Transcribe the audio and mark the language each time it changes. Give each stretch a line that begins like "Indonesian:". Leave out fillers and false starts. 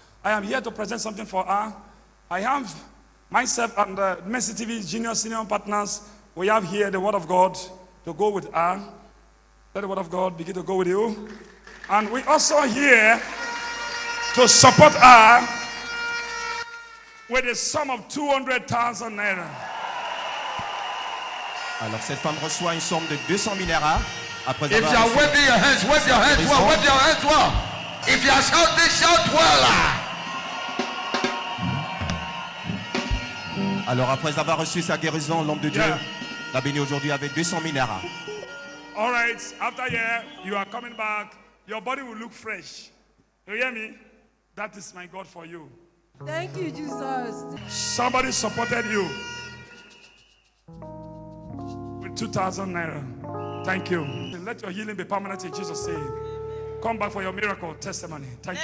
English: I am here to present something for her. I have myself and Mercy TV junior senior partners. We have here the Word of God to go with her. Let the Word of God begin to go with you. And we also here to support her with a sum of 200,000 naira.
French: Alors cette femme reçoit une somme de 200 000 naira après
English: If you
French: avoir
English: are
French: reçu-
English: waving your hands, wave your hands well, wave your hands well. If you are shouting, shout well.
French: Alors après avoir reçu sa guérison, l'homme de Dieu
English: Yeah.
French: l'a béni aujourd'hui avec 200 minéraux.
English: All right, after here, you are coming back. Your body will look fresh. You hear me? That is my God for you. Thank you, Jesus. Somebody supported you with 2,000 naira. Thank you. Let your healing be permanent in Jesus' name. Come back for your miracle testimony. Thank you.